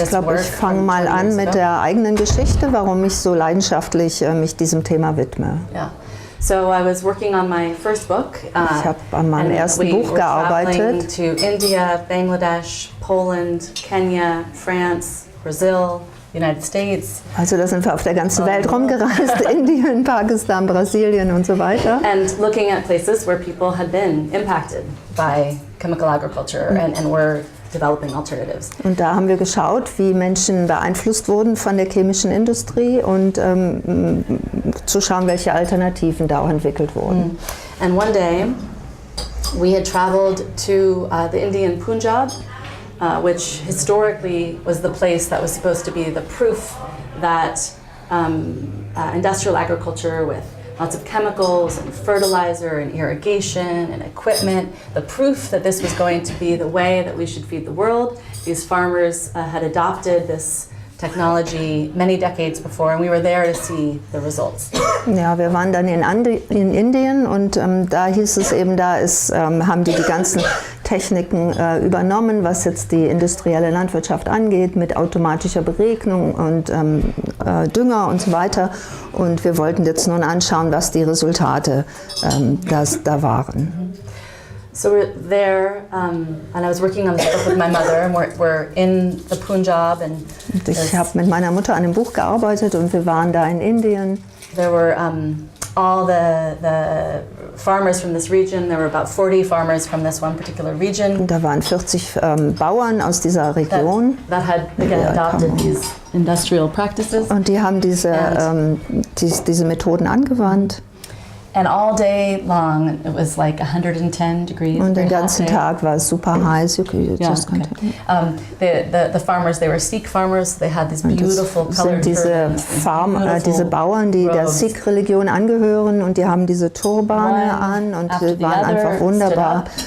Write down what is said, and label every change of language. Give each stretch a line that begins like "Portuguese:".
German: Ich glaube, ich fange mal an mit der eigenen Geschichte, warum ich so leidenschaftlich mich diesem Thema widme.
English: Yeah. So I was working on my first book.
German: Ich habe an meinem ersten Buch gearbeitet.
English: To India, Bangladesh, Poland, Kenya, France, Brazil, United States.
German: Also da sind wir auf der ganzen Welt rumgereist, Indien, Pakistan, Brasilien und so weiter.
English: And looking at places where people had been impacted by chemical agriculture and were developing alternatives.
German: Und da haben wir geschaut, wie Menschen beeinflusst wurden von der chemischen Industrie und zu schauen, welche Alternativen da auch entwickelt wurden.
English: And one day we had traveled to the Indian Punjab, which historically was the place that was supposed to be the proof that industrial agriculture with lots of chemicals and fertilizer and irrigation and equipment, the proof that this was going to be the way that we should feed the world. These farmers had adopted this technology many decades before, and we were there to see the results.
German: Ja, wir waren dann in Indien und da hieß es eben, haben die ganzen Techniken übernommen, was jetzt die industrielle Landwirtschaft angeht, mit automatischer Beregnung und Dünger und so weiter. Und wir wollten jetzt nun anschauen, was die Resultate da waren.
English: So we're there, and I was working on this book with my mother, and we're in the Punjab. And
German: ich habe mit meiner Mutter an dem Buch gearbeitet und wir waren da in Indien.
English: There were all the farmers from this region. There were about 40 farmers from this one particular region.
German: Und da waren 40 Bauern aus dieser Region.
English: That had again adopted these industrial practices.
German: Und die haben diese Methoden angewandt.
English: And all day long it was like 110 degrees.
German: Und den ganzen Tag war es super heiß.
English: The farmers, they were Sikh farmers. They had these beautiful colored turbans.
German: Diese Bauern, die der Sikh-Religion angehören, und die haben diese Turbane an und die waren einfach wunderbar.